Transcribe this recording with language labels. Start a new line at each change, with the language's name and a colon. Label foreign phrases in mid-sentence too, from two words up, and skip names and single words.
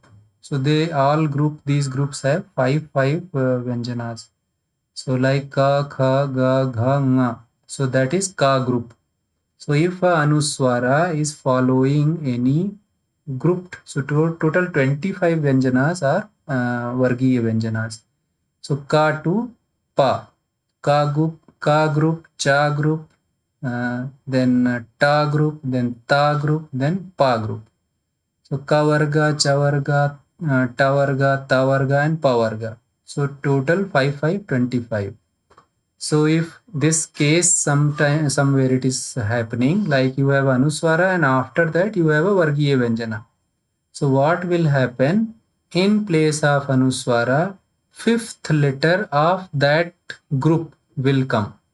English: So they all these groups have five Vyanjanas. So like Ka, Kha, Ga, Gha, Nga. So that is Ka group. So if Anuswara is following any grouped, so total 25 Vyanjanas are
Sanskrit: Vargiya Vyanjanas.
English: So Ka to Pa, Ka group, Cha group, then Ta group, then Ta group, then Pa group. So
Sanskrit: Ka Varga, Cha Varga, Ta Varga, Ta Varga,
English: and
Sanskrit: Pa Varga.
English: So total 25. So if this case somewhere it is happening, like you have Anuswara and after that you have a
Sanskrit: Vargiya Vyanjana.
English: So what will happen? In place of Anuswara, fifth letter of that group will come.